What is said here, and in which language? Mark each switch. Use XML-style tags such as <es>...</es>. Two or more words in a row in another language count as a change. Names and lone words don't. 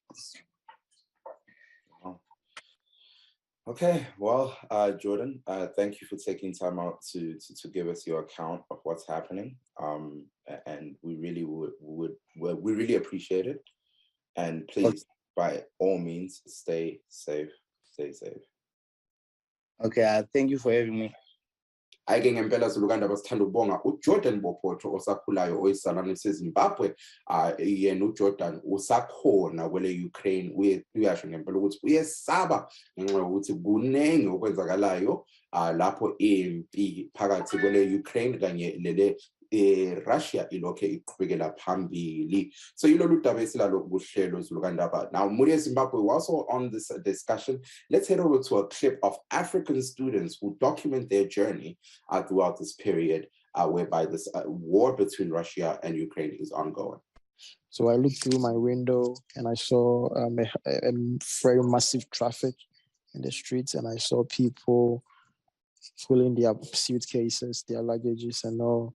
<en>Okay, well, Jordan, thank you for taking time out to give us your account of what's happening. And we really we really appreciate it. And please, by all means, stay safe. Stay safe. Okay, thank you for having me.</en> <nd>Ayike ngempela Zulukanda basithanda ukubonga uJordan Bophotho osakhulayo oyisizalwane seZimbabwe. Yena uJordan usakhona kwele Ukraine, uyasho ngempela ukuthi uyesaba ngenxa yokuthi kunengi okwenzakalayo lapho impi phakathi kwele Ukraine kanye lele Russia ilokhe iqhubekela phambili. So yilolu daba esilalo kuhlelo Zulukandaba.</nd> <en>Now Muri Zimbabwe was also on this discussion. Let's head over to a clip of African students who document their journey throughout this period whereby this war between Russia and Ukraine is ongoing. So I looked through my window and I saw a very massive traffic in the streets, and I saw people pulling their suitcases, their luggages and all.</en>